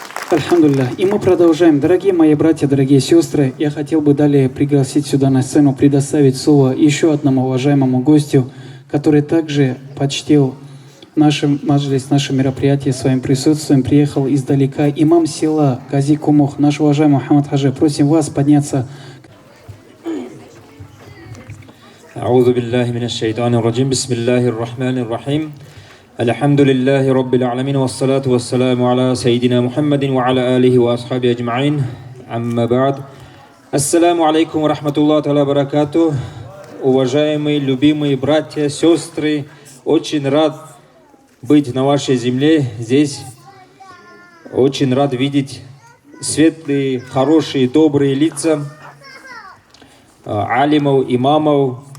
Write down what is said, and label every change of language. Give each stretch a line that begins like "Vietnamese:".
Russian: Альхамдулилlah. И мы продолжаем. Дорогие мои братья, дорогие сестры, я хотел бы далее пригласить сюда на сцену, предоставить слово еще одному уважаемому гостю, который также почтил наше мероприятие своим присутствием, приехал издалека. Имам села Гази Кумух, наш уважаемый Мухаммад Хаджи. Просим вас подняться.
Arabic: أعوذ بالله من الشيطان الرجيم بسم الله الرحمن الرحيم الحمد لله رب العالمين والصلاة والسلام على سيدنا محمد وعلى آله وأصحابه أجمعين أما بعد السلام عليكم ورحمة الله تعالى وبركاته.
Russian: Уважаемые, любимые братья, сестры, очень рад быть на вашей земле здесь. Очень рад видеть светлые, хорошие, добрые лица алимов, имамов.